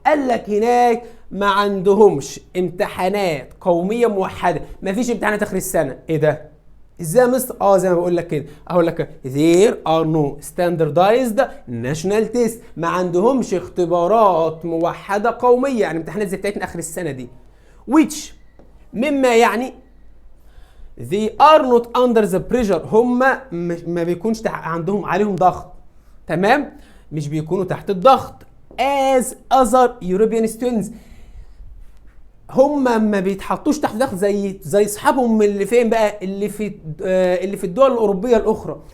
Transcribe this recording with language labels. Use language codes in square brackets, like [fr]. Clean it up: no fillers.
[ar] قال لك هناك ما عندهمش امتحانات قومية موحدة، ما فيش امتحانات آخر السنة. ايه ده؟ ازاي يا مستر؟ زي ما بقول لك كده، اقول لك [en] there are no standardized national tests، [ar] ما عندهمش اختبارات موحدة قومية، يعني امتحانات زي بتاعتنا آخر السنة دي. [en] which [ar] مما يعني [en] they are not under the pressure. [ar] هم ما بيكونش عندهم عليهم ضغط، تمام؟ مش بيكونوا تحت الضغط [en] as other European students. [ar] هم ما بيتحطوش تحت ضغط زي اصحابهم اللي فين بقى، اللي في الدول الاوروبيه الاخرى.